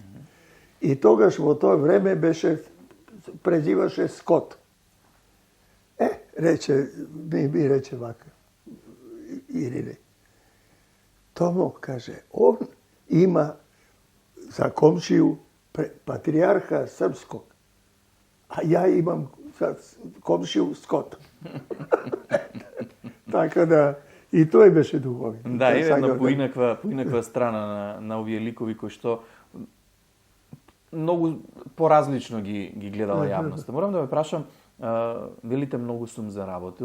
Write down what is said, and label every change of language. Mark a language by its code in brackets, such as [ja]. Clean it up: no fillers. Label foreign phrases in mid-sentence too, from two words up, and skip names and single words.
[mk] И тогаш во тоа време презиваше Скот. Ми рече вака, Ирине. [sr] Томо, каже, он има за комшiju патриjarha srpskog, a ja imam za komšiju Skota. [mk] Така да и тој беше духовит. Да, е една поинаква страна на овие ликови кои што многу поразлично ги гледала јавноста. Морам да ве прашам, велите многу сум заработил.